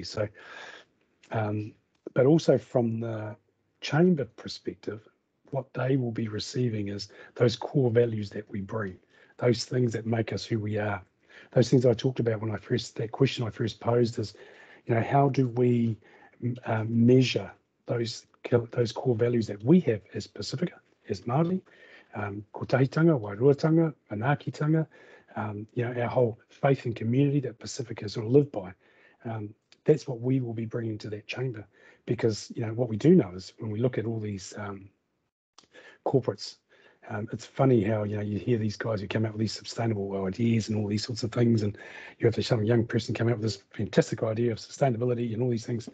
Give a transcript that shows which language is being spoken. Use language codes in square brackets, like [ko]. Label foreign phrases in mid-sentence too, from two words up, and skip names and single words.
[en] So, but also from the Chamber perspective, what they will be receiving is those core values that we bring, those things that make us who we are. those things I talked about when that question I first posed is, how do we measure those core values that we have as Pacifica, as Māori, [mi] kotahitanga, wairuatanga, manaakitanga, [en] our whole faith and community that Pacifica sort of live by. That's what we will be bringing to that chamber, because what we do know is when we look at all these corporates, it's funny how you hear these guys who come out with these sustainable ideas and all these sorts of things, and you have some young person come out with this fantastic idea of sustainability and all these things.